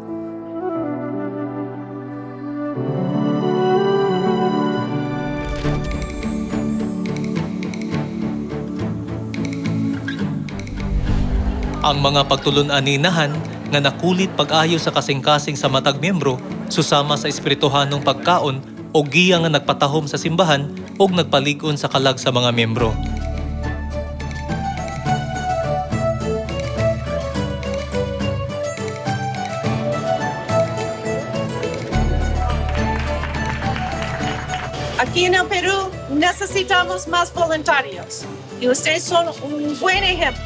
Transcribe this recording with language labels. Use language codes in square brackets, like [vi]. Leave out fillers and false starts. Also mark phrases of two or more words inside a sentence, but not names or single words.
[ceb] Ang mga pagtulunan ni inahan nga nakulit pag-ayo sa kasing-kasing sa matag miyembro susama sa espirituhanong pagkaon o giya nga nagpatahom sa simbahan o nagpalig-on sa kalag sa mga miyembro. [es] Aquí en el Perú necesitamos más voluntarios y ustedes son un buen ejemplo.